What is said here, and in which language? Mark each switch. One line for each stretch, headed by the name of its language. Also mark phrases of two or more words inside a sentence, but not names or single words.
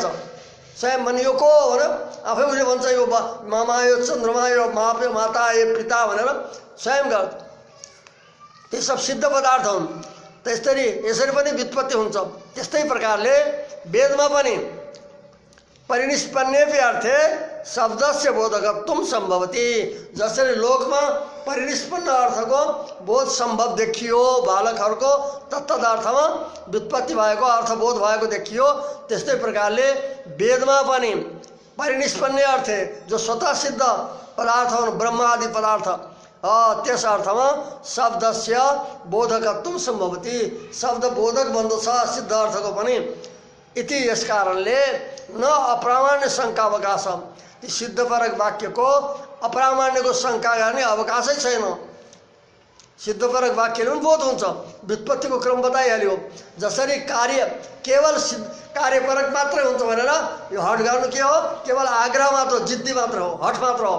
Nepali: स्वयं भने यो को भनेर आफै उसले भन्छ यो मामा यो चन्द्रमा यो माता यो पिता भनेर स्वयं गर्छ। ती सब सिद्ध पदार्थ हुन्। त्यसरी यसरी पनि व्युत्पत्ति हुन्छ। त्यस्तै प्रकारले वेदमा पनि
Sanskrit: परिनिष्पन्नेपि अर्थे शब्दस्य बोधकत्वम सम्भवति।
Nepali: जसरी लोकमा परिनिष्पन्न अर्थको बोध सम्भव देखियो, बालकहरूको तत्तद अर्थमा व्युत्पत्ति भएको अर्थबोध भएको देखियो, त्यस्तै प्रकारले वेदमा पनि परिनिष्पन्न अर्थ जो स्वतः सिद्ध पदार्थ हुन्, ब्रह्म आदि पदार्थ, त्यस अर्थमा
Sanskrit: शब्दस्य बोधकत्वम सम्भवति,
Nepali: शब्द बोधक बन्दछ सिद्ध अर्थको पनि। इति यस कारणले
Sanskrit: न अप्रामाण्य शङ्का अवकाश,
Nepali: ती सिद्धपरक वाक्यको अप्रामाण्यको शङ्का गर्ने अवकाशै छैन। सिद्धपरक वाक्यले पनि बोध हुन्छ, व्युत्पत्तिको क्रम बताइहाल्यो। जसरी कार्य केवल कार्यपरक मात्रै हुन्छ भनेर यो हट गर्नु के हो, केवल आग्रह मात्र, जिद्दी मात्र हो, हट मात्र हो।